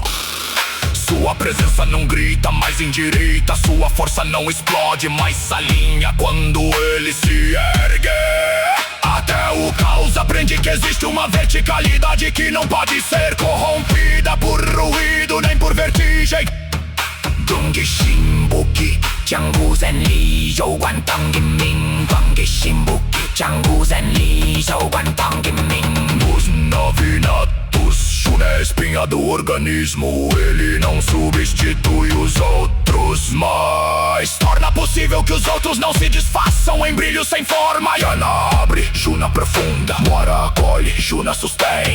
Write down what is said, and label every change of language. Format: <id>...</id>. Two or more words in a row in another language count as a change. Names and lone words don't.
<pt>Sua presença não grita, mas endireita. Sua força não explode, mas se alinha quando ele se ergue. Até o caos aprende que existe uma verticalidade que não pode ser corrompida por ruído nem por vertigem. Dong Shimbuki Jianggu Zen Li Zhou Guan Tang Kim Ming. Dong Shimbuki Jianggu Zen Li Zhou Guan Tang Kim Ming. Os navinatos. Juna é a espinha do organismo. Ele não substitui os outros, mas torna possível que os outros não se desfaçam em brilho sem forma. Yana abre, Juna profunda. Moara acolhe, Juna sustém.</pt>